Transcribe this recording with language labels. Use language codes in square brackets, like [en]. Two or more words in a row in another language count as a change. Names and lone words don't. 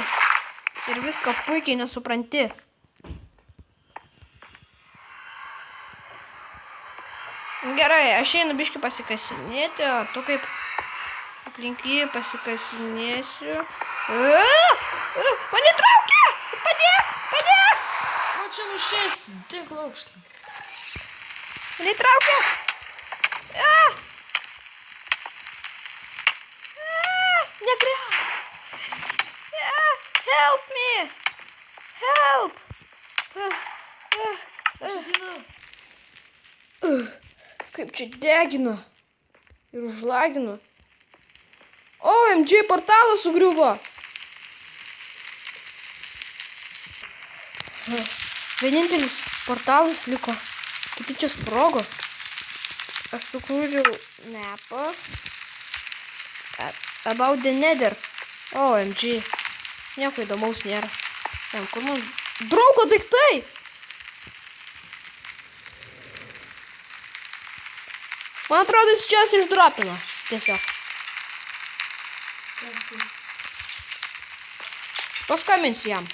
[lt] Ir viską puikiai nesupranti. Gerai, aš einu biškį pasikasinėti, o tu kaip aplink jį pasikasinėsiu. Mane traukia! Padėk! Padėk! O čia nušės. Tik laukštą. Mane traukia! Negriauk! [en] Help me! Help! [lt] Kaip čia degino ir užlagino. OMG, portalas sugriuvo. Vienintelis portalas liko. Kiti čia sprogo. Aš sukūriau mapą [en] about the nether. [lt] OMG. Nieko įdomaus nėra. Ten, kur man... Draugo daiktai! Man atrodo, jis čia išdropino. Tiesiog. Paskambinsiu jam.